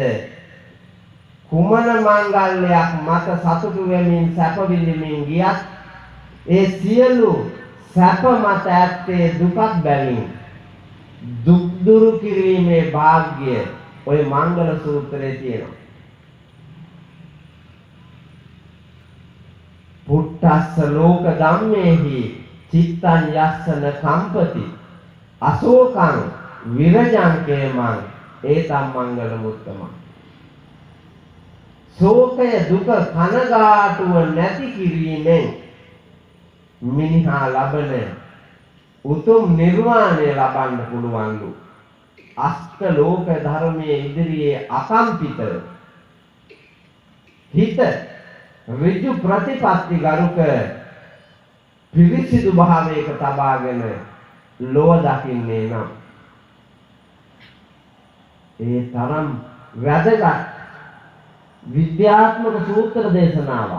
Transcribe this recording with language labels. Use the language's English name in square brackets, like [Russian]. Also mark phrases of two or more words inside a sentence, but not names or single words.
[Sinhala] කුමන මංගල්‍යයක් මත සතුටු වෙමින් සැප විඳින්මින් ගියත් ඒ සියලු සැප මත ඇත්තේ දුකක් බැවින් දුක් දුරු කිරීමේ වාග්ය ඔය මංගල සූත්‍රයේ තියෙනවා. [Pali] පුත්තස්ස ලෝක ධම්මේහි චිත්තං යස්සන කම්පති අශෝකං විරජං කේමං ඒතම් මංගල මුත්තමං. [Sinhala] ශෝකය දුක කනගාටුව නැති කිරීමෙන් මිනිහා ලබන උතුම් නිර්වාණය ලබන්න පුළුවන්ලු. අෂ්ට ලෝක ධර්මයේ ඉදිරියේ අකම්පිත හිත ඍජු ප්‍රතිපත්ති ගරුක පිරිසිදු භාවයක තබාගෙන ලොව දකින්නේ නම් ඒ තරම් වැදගත් විද්‍යාත්මක සූත්‍ර දේශනාවක්.